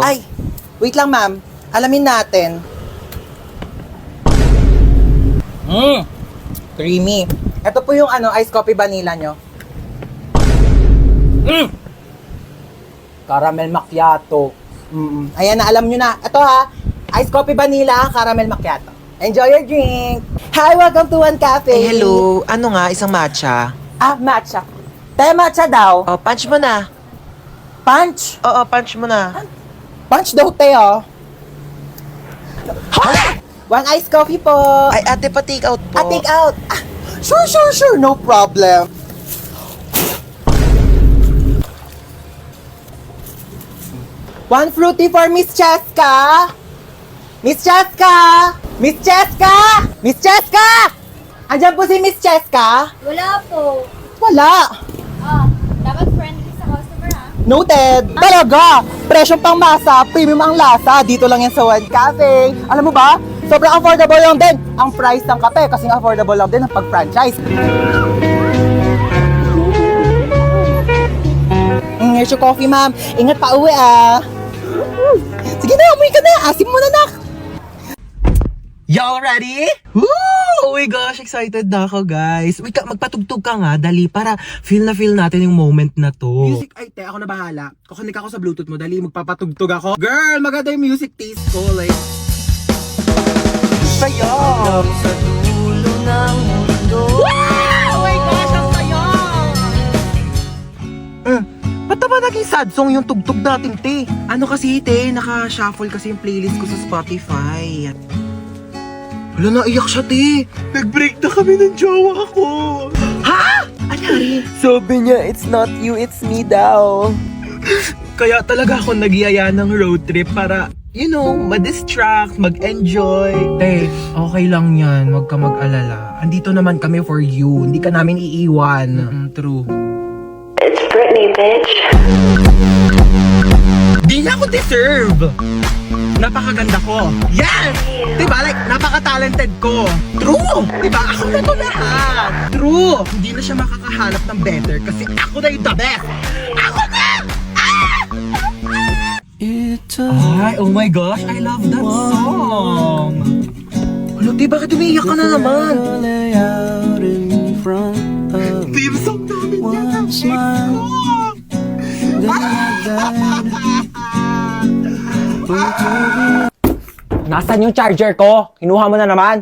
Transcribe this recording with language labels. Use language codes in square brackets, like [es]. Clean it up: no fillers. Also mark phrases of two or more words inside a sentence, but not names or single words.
[tl] Ay, wait lang ma'am. Alamin natin. Creamy. Ito po yung iced coffee vanilla nyo. Caramel macchiato. Ayan na, alam nyo na. Ito ha, iced coffee vanilla, caramel macchiato. [en] Enjoy your drink. Hi, welcome to One Cafe. [tl] Eh, hello. Ano nga, isang matcha? Matcha. Te, matcha daw. Oh, punch mo na. Punch. Oo, punch mo na. Punch daw, te, oh. 1 [en] iced coffee [tl] po. Ay ate, pa-take out po. [en] Take out. Sure. No problem. One fruity for Miss Cheska. Miss Cheska! Miss Cheska! Miss Cheska! [tl] Andiyan po si Miss Cheska? Wala po. Wala. Dapat friendly sa customer ha. Noted. Talaga. Presyong pang masa, premium ang lasa. Dito lang yan sa One Cafe. Alam mo ba? Sobrang affordable lang din ang price ng kape kasing affordable lang din ang pag-franchise. [en] Here's your coffee, ma'am. [tl] Ingat pa uwi, ah. Sige na, umuwi ka na. Asim mo na, nak. [en] Y'all ready? Woo! Oh my gosh, excited [tl] na ako, [en] guys. [tl] Wait, magpatugtog ka nga, dali, para feel natin yung moment na to. Music, ay, te, ako na bahala. Kukunik ako sa Bluetooth mo, dali, magpapatugtog ako. Girl, maganda yung [en] music taste [tl] ko, like... Saya! Sa dulo ng mundo. Wow! [en] Oh my gosh, [tl] ang saya! Ba't naman naging sad song yung tugtog natin, te? Ano kasi, te, naka-shuffle kasi yung playlist ko sa Spotify. Wala, naiyak siya, te. Nag-break na kami ng jowa ko. Ha? Anyari? Sabi niya, [en] it's not you, it's me daw. [tl] Kaya talaga ako nagyaya ng road trip para, [en] you know, ma-distract, [tl] mag-enjoy. Te, okay lang yan. Huwag ka mag-alala. Andito naman kami [en] for you. [tl] Hindi ka namin iiwan. True. [en] It's Britney, bitch. [tl] Di niya ako deserve. Napakaganda ko. Yes! Diba? Like, napaka-talented ko. True! Diba? Ako na to lahat. True! Hindi na siya makakahanap ng better kasi ako na yung [en] the best. [tl] Ako na! Ay, [en] oh my gosh, I love that song. [tl] Ano, di, bakit umiiyak ka na naman? [en] Theme song [tl] namin yan, Nasaan yung charger ko? Kinuha mo na naman.